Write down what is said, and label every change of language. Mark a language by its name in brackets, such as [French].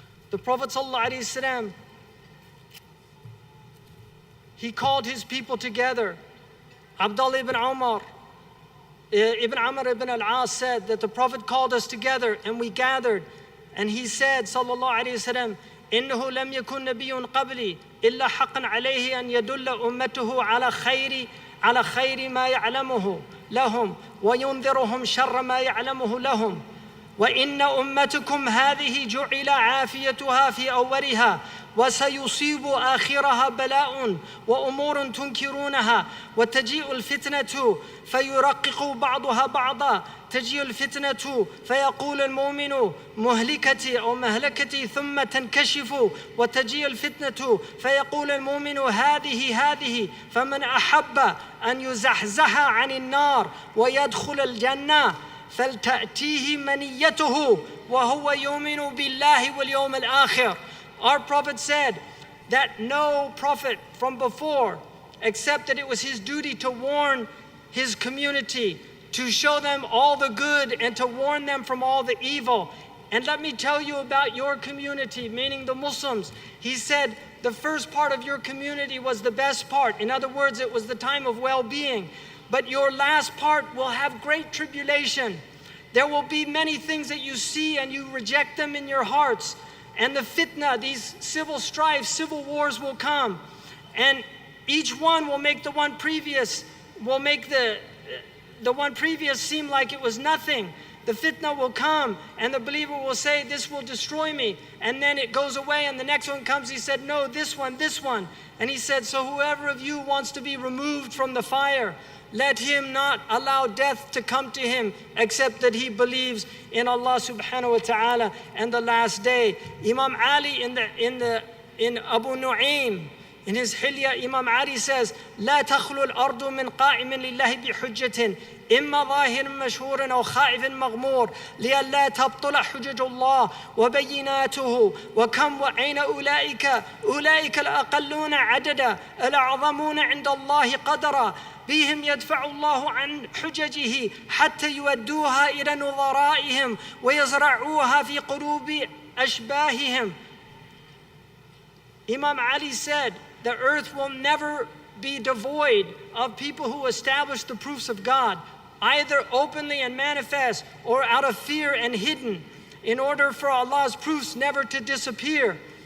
[English] The Prophet ﷺ, he called his people together Abdullah ibn Umar, Ibn Amr ibn al-As said that the Prophet called us together and we gathered. And he said, [Arabic] sallallahu alayhi wasallam, إنه لم يكن نبي قبلي إلا حقا عليه أن يدل أمته على خير ما يعلمه لهم وينذرهم شر ما يعلمه لهم وإن أمتكم هذه جعل عافيتها في أولها وسيصيب آخرها بلاء وأمور تنكرونها وتجيء الفتنة فيرقق بعضها بعضا تجيء الفتنة فيقول المؤمن مهلكتي أو مهلكتي ثم تنكشف وتجيء الفتنة فيقول المؤمن هذه فمن أحب أن يزحزح عن النار ويدخل الجنة فلتأتيه منيته وهو يؤمن بالله واليوم الآخر. [English] Our Prophet said that no prophet from before, except that it was his duty to warn his community, to show them all the good and to warn them from all the evil. And let me tell you about your community, meaning the Muslims. He said the first part of your community was the best part. In other words, it was the time of well-being. But your last part will have great tribulation. There will be many things that you see and you reject them in your hearts. And the fitna, these civil strife, civil wars will come. And each one will make the one previous, the one previous seem like it was nothing. The fitna will come and the believer will say, this will destroy me. And then it goes away and the next one comes. He said, no, this one. And he said, so whoever of you wants to be removed from the fire, let him not allow death to come to him except that he believes in Allah subhanahu wa ta'ala and the last day. Imam Ali in Abu Nu'aym, in his Hilya, Imam Ali says, [Arabic] لا تخلو الأرض من قائم لله بحجة إما ظاهر مشهور أو خائف مغمور لئلا تبطل حجج الله وبيناته وكم وأين أولئك الأقلون عددا الأعظمون عند الله قدرا بهم يدفع الله عن حججه حتى يودوها إلى نظرائهم ويزرعوها في قلوب أشباههم. [English] Imam Ali said, the earth will never be devoid of people who establish the proofs of God, either openly and manifest or out of fear and hidden, in order for Allah's proofs never to disappear.